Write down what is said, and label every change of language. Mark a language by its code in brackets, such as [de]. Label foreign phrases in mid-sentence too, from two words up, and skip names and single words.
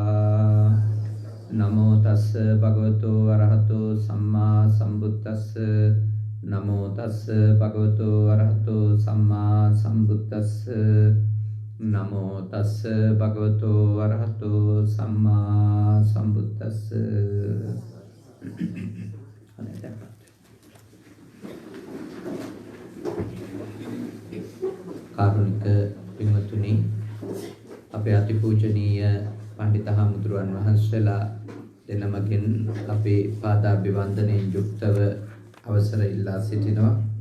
[pi] Namo tassa bhagavato arahato sammā sambuddhassa Namo tassa bhagavato arahato sammā sambuddhassa Namo tassa bhagavato arahato sammā sambuddhassa [si] කාරුණික පින්වත්නි අපේ අතිපූජනීය පඬිත හාමුදුරුවන් වහන්සේලා දෙනමගෙන් අපේ පාදාභිවන්දනයෙන් යුක්තව අවසර ඉල්ලා සිටිනවා